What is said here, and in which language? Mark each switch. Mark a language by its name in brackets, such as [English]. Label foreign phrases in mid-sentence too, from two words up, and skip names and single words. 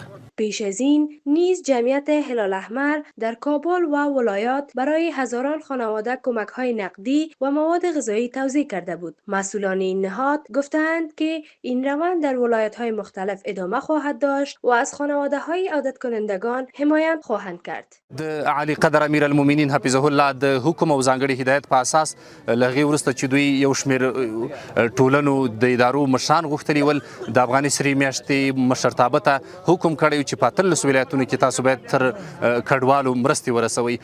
[Persian] پیش از این نیز جمعیت هلال احمر در کابل و ولایات برای هزاران خانواده کمک های نقدی و مواد غذایی توزیع کرده بود. مسئولان این نهاد گفتند که این روند در ولایت های مختلف ادامه خواهد داشت و از خانواده های عودت کنندگان حمایت خواهند کرد. [Pashto] د عالی قدر [Arabic] امیر المؤمنین حفظه الله [Pashto] د حکم او ځانګړي هدایت په اساس لغې وروسته چې دوی یو شمېر ټولنو د ادارو مشران غوښتلي ول د افغاني سرې میاشتې مشرتابه ته حکم کړی چې په 13 ولایتونو کې تاسو باید تر کډوالو مرستې ورسوئ.